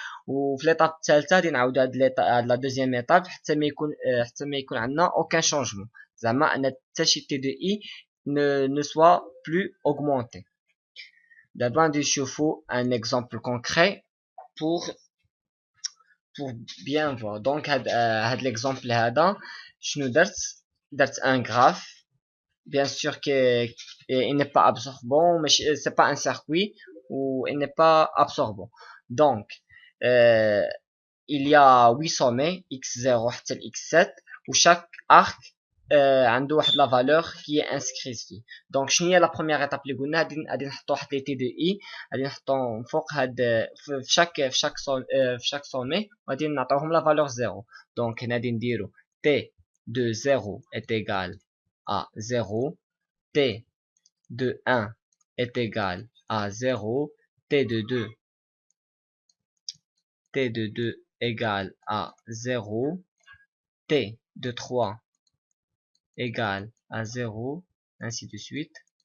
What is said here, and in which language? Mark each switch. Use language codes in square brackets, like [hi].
[ar] وفي ليطاب الثالثه غادي نعاودوا هاد لا دوزيام ايطاب حتى ما يكون عندنا [fr] aucun changement, [ar] زعما ان حتى شي t de i [fr] ne soit plus augmenté. D'abord [ar] غادي نشوفوا [fr] un exemple concret pour bien voir. [ar] Donc هاد l'exemple هذا شنو درت [fr] un graphe. Bien sûr qu'il n'est pas absorbant, mais c'est pas un circuit ou il n'est pas absorbant. Donc il y a 8 sommets x0 حتى x7 و chaque arc [ar] عنده واحد [fr] la valeur qui est inscrite فيه. [ar] donc شنو هي [fr] la première étape [ar] اللي قلنا غادي نحطوا واحد لي t de i غادي نحطوهم فوق هاد في [fr] chaque sommet [ar] وغادي نعطيوهم [fr] la valeur 0. donc [ar] هنا غادي نديرو [fr] t de 0 est égal à 0, t de 1 est égal à 0, t de 2 égale à 0, t de 3 égale à 0, ainsi de suite.